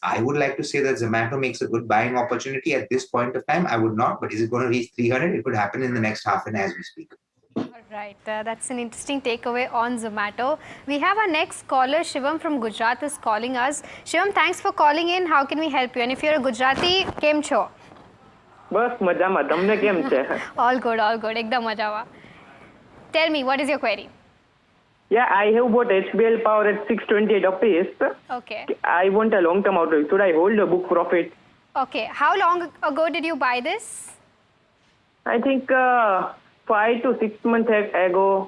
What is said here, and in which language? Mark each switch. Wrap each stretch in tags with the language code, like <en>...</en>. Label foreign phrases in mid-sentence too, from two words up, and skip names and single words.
<en>I would like to say that Zomato makes a good buying opportunity at this point of time. I would not, but is it going to reach 300? It could happen in the next half an hour as we speak. Right, that's an interesting takeaway on Zomato. We have our next caller, Shivam from Gujarat, is calling us. Shivam, thanks for calling in. How can we help you? And if you're a Gujarati,</en> <gu>કેમ છો? બસ મજામાં. તમને કેમ છે?</gu> <en>All good,</en> <gu>એકદમ મજામાં.</gu> <en>Tell me, what is your query? Yeah, I have bought HBL Power at 628 rupees. Okay. I want a long-term outlook. Should I hold a book profit? Okay. How long ago did you buy this? I think 5 to 6 months ago.</en>